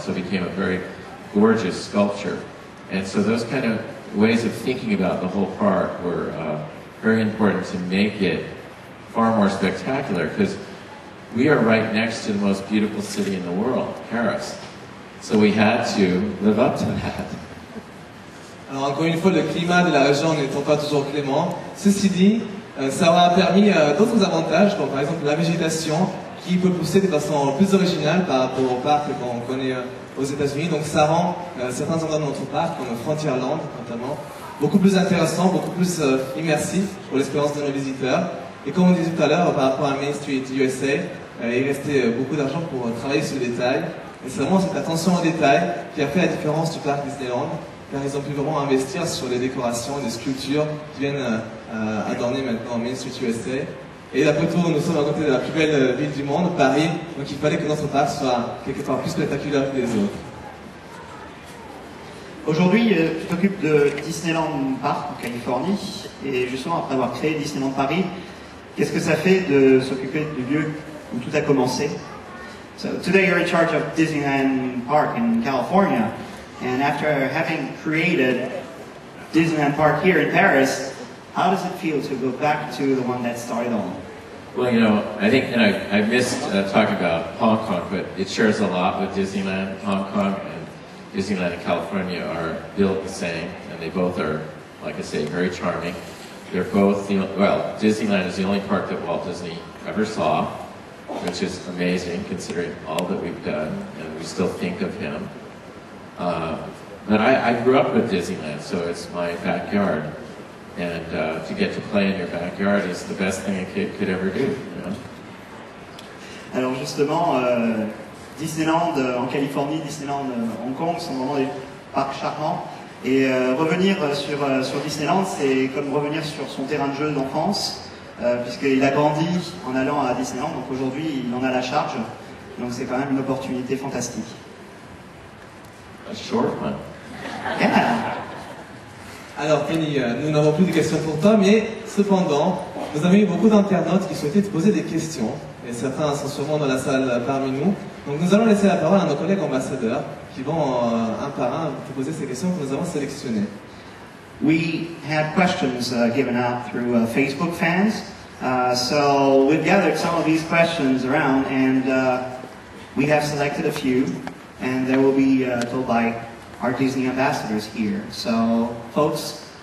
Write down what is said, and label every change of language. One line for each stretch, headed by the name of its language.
English: So it became a very gorgeous sculpture. And so those kind of ways of thinking about the whole park were very important to make it far more spectacular, because we are right next to the most beautiful city in the world, Paris. So we had to live up to that.
French: Alors encore une fois, le climat de la région n'étant pas toujours clément, ceci dit, ça aura permis d'autres avantages, comme par exemple la végétation, qui peut pousser de façon plus originale par rapport au parc qu'on connaît aux États-Unis. Donc ça rend certains endroits de notre parc, comme Frontierland notamment, beaucoup plus intéressants, beaucoup plus immersifs pour l'expérience de nos visiteurs. Et comme on disait tout à l'heure, par rapport à Main Street USA, il restait beaucoup d'argent pour travailler sur le détail. Et c'est vraiment cette attention au détail qui a fait la différence du parc Disneyland, car ils ont pu vraiment investir sur les décorations, les sculptures qui viennent adorner maintenant Main Street USA. Et d'après tout, nous sommes à côté de la plus belle ville du monde, Paris, donc il fallait que notre parc soit quelque part plus spectaculaire que les autres. Aujourd'hui, tu t'occupes de Disneyland Park en Californie, et justement après avoir créé Disneyland Paris, qu'est-ce que ça fait de s'occuper du lieu où tout a commencé?
English: So today you're in charge of Disneyland Park in California, and after having created Disneyland Park here in Paris, how does it feel to go back to the one that started all? Well, you know, I think I missed talking about Hong Kong, but it shares a lot with Disneyland. Hong Kong and Disneyland in California are built the same, and they both are, like I say, very charming. They're both, well, Disneyland is the only park that Walt Disney ever saw. which is amazing considering all that we've done, and we still think of him. But I grew up with Disneyland, so it's my backyard. And to get to play in your backyard is the best thing a kid could ever do, you know?
French: Alors justement, Disneyland en Californie, Disneyland Hong Kong sont vraiment des parcs charmants. Et revenir sur Disneyland, c'est comme revenir sur son terrain de jeu d'enfance, puisqu'il a grandi en allant à Disneyland, donc aujourd'hui il en a la charge. Donc c'est quand même une opportunité fantastique.
English: A short one. Yeah.
French: Alors Tony, nous n'avons plus de questions pour toi, mais cependant, nous avons eu beaucoup d'internautes qui souhaitaient te poser des questions, et certains sont sûrement dans la salle parmi nous. Donc nous allons laisser la parole à nos collègues ambassadeurs qui vont un par un te poser ces questions que nous avons sélectionnées.
English: We had questions given out through Facebook fans, so we've gathered some of these questions around, and we have selected a few, and they will be told by our Disney ambassadors here. So, folks.